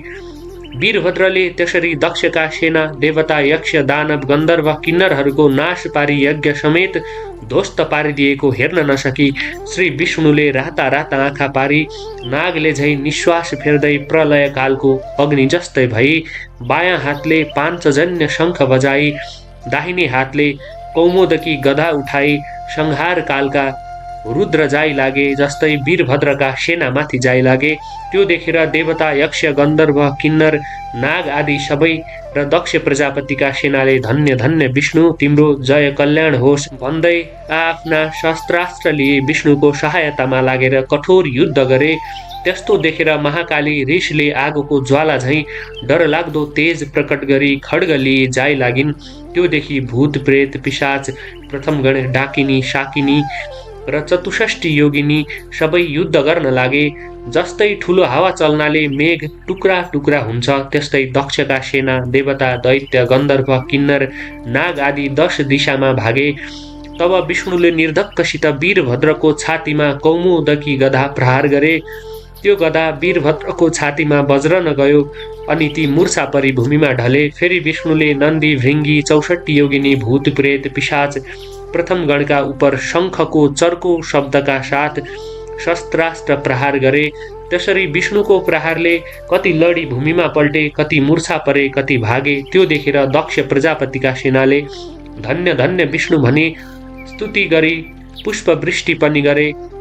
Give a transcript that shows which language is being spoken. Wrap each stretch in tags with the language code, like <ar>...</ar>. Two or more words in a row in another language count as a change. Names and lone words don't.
<ne>वीरभद्रले त्यसरी दक्षका सेना, देवता, यक्ष, दानव, गन्धर्व, किन्नरहरूको नाश पारी यज्ञ समेत ध्वस्त पारिदिएको हेर्न नसकी श्री विष्णुले राता राता आँखा पारी नागले झैँ निश्वास फेर्दै प्रलय कालको अग्नि जस्तै भई बायाँ हातले पाञ्चजन्य शङ्ख बजाई, दाहिने हातले कौमोदकी गदा उठाई संहार कालका रुद्र जाइ लागे जस्तै वीरभद्रका सेनामाथि जाइ लागे। त्यो देखेर देवता, यक्ष, गन्धर्व, किन्नर, नाग आदि सबै र दक्ष प्रजापतिका सेनाले धन्य धन्य विष्णु, तिम्रो जय कल्याण होस् भन्दै आफ्ना शस्त्रास्त्र लिए विष्णुको सहायतामा लागेर कठोर युद्ध गरे। त्यस्तो देखेर महाकाली रिसले आगोको ज्वाला झैँ डरलाग्दो तेज प्रकट गरी खड्ग लिए जाइ लागिन्। त्यो देखि भूत, प्रेत, पिशाच, प्रथमगण, डाकिनी, शाकिनी र चतुष्ठी योगिनी सबै युद्ध गर्न लागे। जस्तै ठुलो हावा चल्नाले मेघ टुक्रा टुक्रा हुन्छ, त्यस्तै दक्षका सेना, देवता, दैत्य, गन्धर्व, किन्नर, नाग आदि 10 दिशामा भागे। तब विष्णुले निर्धक्कसित वीरभद्रको छातीमा कौमुदकी गदा प्रहार गरे। त्यो गदा वीरभद्रको छातीमा बज्रन गयो अनि ती मूर्छा परी भूमिमा ढले। फेरि विष्णुले नन्दी, भृङ्गी, 64 योगिनी, भूत, प्रेत, पिशाच, प्रथम गणका उपर शङ्खको चर्को शब्दका साथ शस्त्रास्त्र प्रहार गरे। त्यसरी विष्णुको प्रहारले कति लडी भूमिमा पल्टे, कति मूर्छा परे, कति भागे। त्यो देखेर दक्ष प्रजापतिका सेनाले धन्य धन्य विष्णु भनी स्तुति गरी पुष्पवृष्टि पनि गरे।</ne>